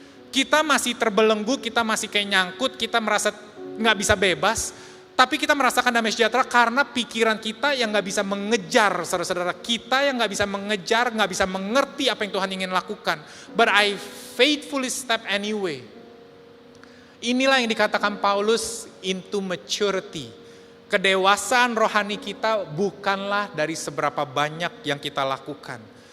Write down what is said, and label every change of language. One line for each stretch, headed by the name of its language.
Indonesian: Kita masih terbelenggu, kita masih kayak nyangkut, kita merasa nggak bisa bebas. Tapi kita merasakan damai sejahtera karena pikiran kita yang gak bisa mengejar, saudara-saudara. Kita yang gak bisa mengejar, gak bisa mengerti apa yang Tuhan ingin lakukan.
English: But I faithfully step anyway.
Indonesian: Inilah yang dikatakan Paulus
English: into maturity.
Indonesian: Kedewasaan rohani kita bukanlah dari seberapa banyak yang kita lakukan.